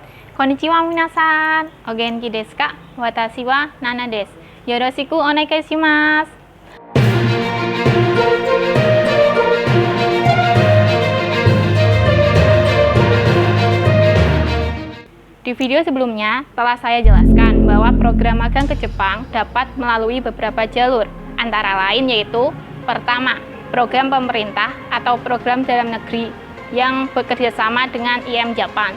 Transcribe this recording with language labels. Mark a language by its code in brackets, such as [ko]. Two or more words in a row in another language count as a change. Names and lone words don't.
[ja] こんにちは皆さん。お元気ですか？私はナナです. よろしくお願いします. [id] Di video sebelumnya telah saya jelaskan bahwa program magang ke Jepang dapat melalui beberapa jalur, antara lain yaitu pertama, program pemerintah atau program dalam negeri yang bekerja sama dengan IM Japan.